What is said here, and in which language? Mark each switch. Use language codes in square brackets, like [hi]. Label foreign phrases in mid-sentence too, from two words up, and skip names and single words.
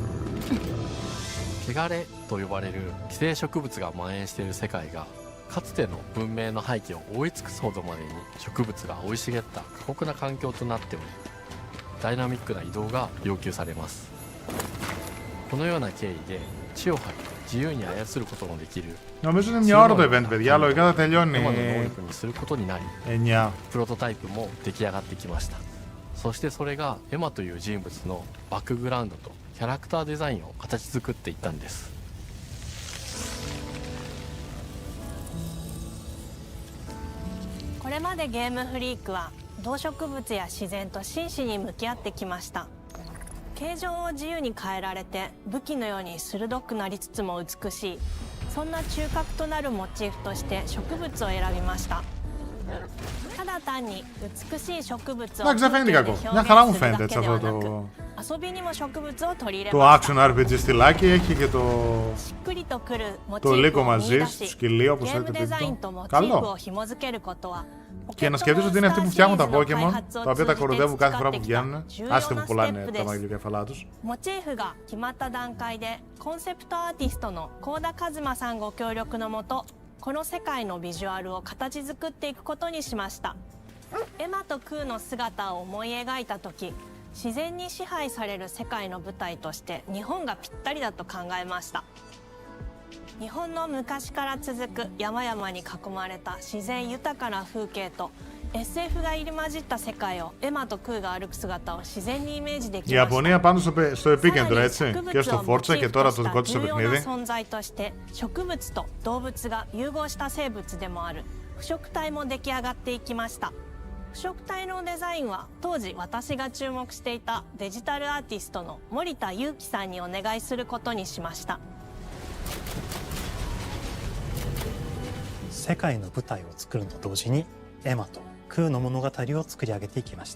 [ja] 汚れと呼ばれる寄生植物が蔓延している世界がかつての文明の廃棄を覆い尽くすほどまでに植物が生い茂った過酷な環境となっており、ダイナミックな移動が要求されます。このような経緯で地を張り自由に操ることもできる [el] Νομίζω είναι μια ώρα το event, παιδιά. Λογικά θα τελειώνει [ja] 生の能力にすることになり、 [el] 9. [ja] プロトタイプも出来上がってきました。そしてそれがエマという人物のバックグラウンドとキャラクターデザインを形作っていったんです。これまでゲームフリークは動植物や自然と真摯に向き合ってきました。形状を自由に変えられて武器のように鋭くなりつつも美しい、そんな中核となるモチーフとして植物を選びました。ただ単に美しい植物を表現するだけではなく、遊びにも植物を取り入れました。 [el] Το [en] action RPG [el] στυλάκι έχει και [ja] しっくりとくるモチ [el] το [ja] ーフ [el] υλίκο [ja] を見 [el] μαζί [ja] 出 [el] στο [ja] し、 [el] σκυλί [ja] ゲ [el] όπως [ja] ーム [el] θέλετε [ja] デザイ [el] πείτε [ja] ン [el] το. [ja] とモチーフを [el] Καλό. [ja] 紐付けることは [el] Και να σκεφτείς ότι είναι αυτοί που φτιάχνουν τα Pokémon, τα οποία τα κοροϊδεύουν κάθε φορά που βγαίνουν, άσχετα που πουλάνε τα μαγειοκέφαλά τους. [ja] モチーフが決まった段階でコンセプトアーティストの幸田一馬さんご協力のもと、この世界のビジュアルを形作っていくことにしました。エマとクーの姿を思い描いた時、自然に支配される世界の舞台として日本がぴったりだと考えました。日本の昔から続く山々に囲まれた自然豊かな風景と SF が入り混じった世界をエマとクーが歩く姿を自然にイメージできました。 [el] Η Ιαπωνία πάνω στο επίκεντρο, έτσι, και στο Forza και τώρα το δικό της το παιχνίδι. [ja] 存在として植物と動物が融合した生物でもある腐植体も出来上がっていきました。腐植体のデザインは当時私が注目していたデジタルアーティストの森田裕樹さんにお願いすることにしました。世界の舞台を作ると同時にエマとクーの物語を作り上げていきました。